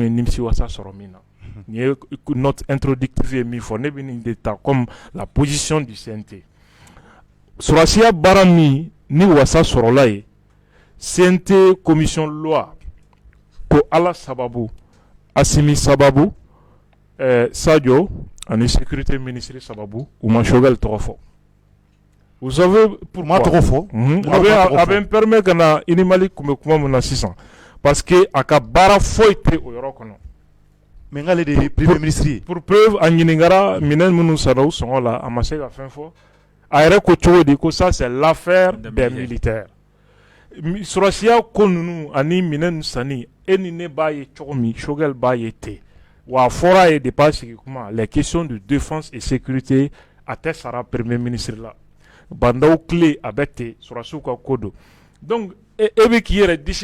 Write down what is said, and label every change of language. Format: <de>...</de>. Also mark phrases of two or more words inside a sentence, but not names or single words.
<bm>ye nimisiwasa sɔrɔ min na nin ye</bm> <fr>note introductive</fr> <bm>ye min fɔ ne bɛ nin de ta</bm> <fr>comme la position du CNT</fr> <bm>sɔrɔsiya baara min ni wasa sɔrɔla ye</bm> <fr>CNT commission loi</fr> <bm>ko ala sababu Assimi sababu Sadio ani</bm> <fr>sécurité ministre</fr> <bm>sababu u ma Choguel tɔgɔ fɔ</bm> <fr>vous savez pourquoi</fr> <bm>tɔgɔ fɔ a bɛ n permet ka na i ni Mali kun bɛ kuma min na sisan</bm> <fr>parce que</fr> <bm>a ka baara foyi tɛ o yɔrɔ kɔnɔ mais nk'ale de ye</bm> <fr>premier ministre</fr> <bm>ye</bm> <fr>pour preuve</fr> <bm>a ɲininkara minɛn minnu sara u sɔngɔ la a ma se ka fɛn fɔ a yɛrɛ ko cogo di ko</bm> <fr>ça c'est l'affaire des militaires</fr> <bm>sɔrɔsiya ko ninnu ani minɛn sanni e ni ne b'a ye cogo min Choguel b'a ye ten wa a fɔra ye depuis a sigi kuma</bm> <fr>les questions de défense et sécurité</fr> <bm>a tɛ sara</bm> <fr>premier ministre</fr> <bm>la bandaw tile a bɛ ten sɔrɔsiw ka ko don donc e bɛ k'i yɛrɛ disi</bm>